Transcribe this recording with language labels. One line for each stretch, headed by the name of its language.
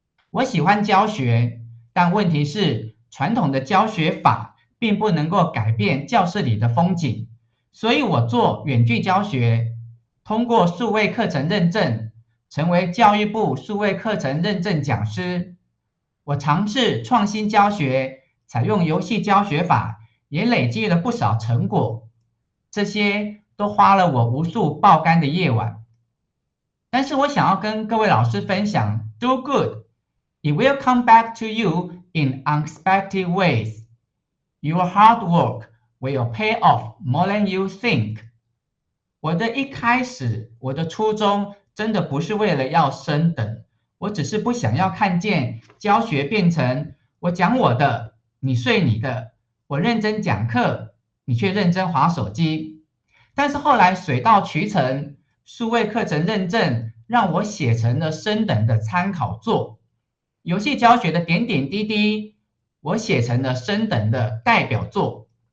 Chinese: 我喜欢教学，但问题是传统的教学法并不能够改变教室里的风景，所以我做远距教学，通过数位课程认证，成为教育部数位课程认证讲师。我尝试创新教学，采用游戏教学法，也累积了不少成果。这些都花了我无数爆肝的夜晚。但是我想要跟各位老师分享
English: ，Do good, it will come back to you in unexpected ways. Your hard work will pay off more than you think。
Chinese: 我的一开始，我的初衷真的不是为了要升等，我只是不想要看见教学变成我讲我的，你睡你的，我认真讲课，你却认真滑手机。但是后来水到渠成，数位课程认证让我写成了升等的参考作，游戏教学的点点滴滴，我写成了升等的代表作。